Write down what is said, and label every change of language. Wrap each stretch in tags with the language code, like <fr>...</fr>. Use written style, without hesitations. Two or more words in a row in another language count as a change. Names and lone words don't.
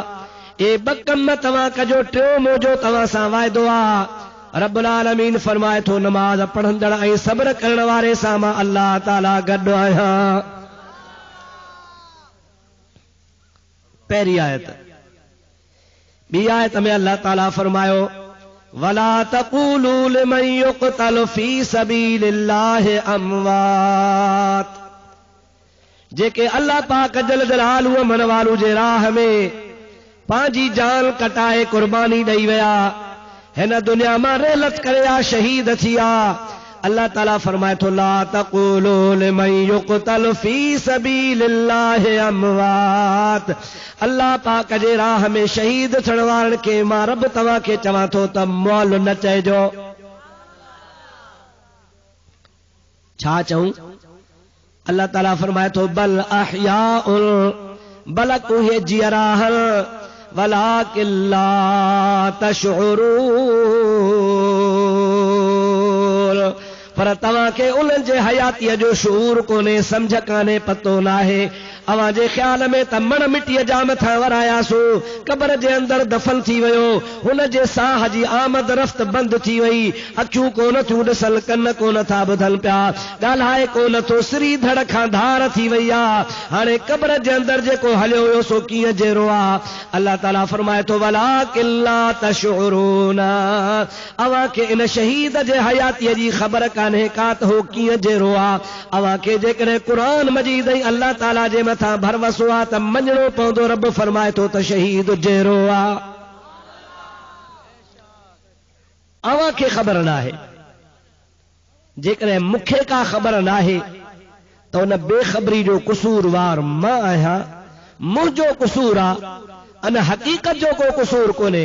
<sd>ए ॿ कम तव्हां कजो, टियों मुंहिंजो तव्हां सां वाइदो आहे। रब्बुल आलमीन फरमाए थो, नमाज़ पढ़ंदड़ ऐं सब्र करण वारे सां मां अल्लाह ताला गॾु आहियां। पहिरीं आयत। ॿी आयत में अल्लाह ताला फरमायो,</sd> <ar>ولا تقولوا لمن يقتل في سبيل الله أموات.</ar> <sd>जेके अल्लाह पाक</sd> <ar>جل جلاله</ar> <sd>मन वालू जे राह में पंहिंजी जान कटाए कुर्बानी ॾेई विया, हिन दुनिया मां रेलत करे शहीद थिया, अल्लाह ताला फरमाए तो</sd> <ar>لا تقولوا لمن يقتل في سبيل الله أموات.</ar> <sd>अल्लाह पाक जे राह में शहीद थियण वारनि खे मां रब तव्हां खे चवां थो त मौल न चइजो। छा चऊं? अल्लाह ताला फरमाए तो</sd> <ar>بل أحياء,</ar> <sd>बलक उहे जियराहल,</sd> <ar>ولكن لا تشعرون,</ar> <sd>पर तव्हां खे उन्हनि जे हयातीअ जो शूर कोन्हे, सम्झ कान्हे, पतो नाहे। अवां जे ख्याल में त मण मिटीअ जा मथां वरायासो, क़बर जे अंदर दफ़न थी वियो, हुन जे साह जी आमद रफ़्त बंद थी वई, अखियूं कोन थियूं ॾिसल, कन कोन था ॿुधनि पिया, ॻाल्हाए कोन थो, सिरी धड़ खां धार थी वई आहे। हाणे क़बर जे अंदर जेको हलियो हुयो सो कीअं जहिड़ो आहे? अल्लाह ताला फरमाए थो</sd> <ar>ولكن لا تشعرون,</ar> <sd>अवां खे इन शहीद जे हयातीअ जी ख़बर कान्हे का त हो कीअं जहिड़ो आहे। अवां खे जेकॾहिं क़ुरान मजीद ऐं अल्लाह ताला जे मथां भरवसो आहे त मञणो पवंदो। रब फरमाए थो त शहीद जहिड़ो आहे। अवां खे ख़बर नाहे, जेकॾहिं मूंखे का ख़बर नाहे त उन बेख़बरी जो कसूरवार मां आहियां, मुंहिंजो कसूर आहे, अन हक़ीक़त जो को कसूर कोन्हे।</sd>